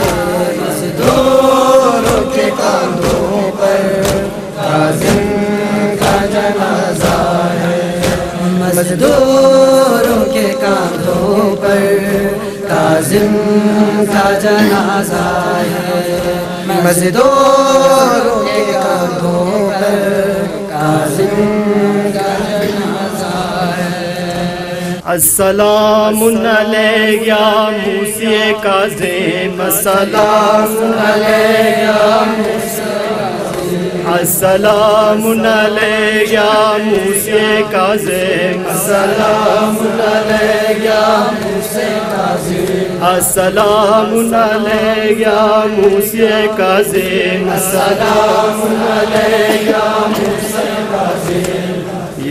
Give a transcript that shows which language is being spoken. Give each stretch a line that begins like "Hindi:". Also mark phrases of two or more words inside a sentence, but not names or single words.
Urdu: مزدوروں کے کاندھوں پر کاظم کا جنازہ ہے، مزدوروں کے کاندھوں پر کاظم کا جنازہ ہے، مزدوروں کے کاندھوں پر کاظم کا جنازہ ہے۔
Arabic: السلام علیک یا موسی کاظم، السلام علیک یا موسی، السلام علیک یا موسی کاظم، السلام علیک یا موسی کاظم، السلام علیک یا موسی کاظم، السلام علیک یا موسی کاظم، یا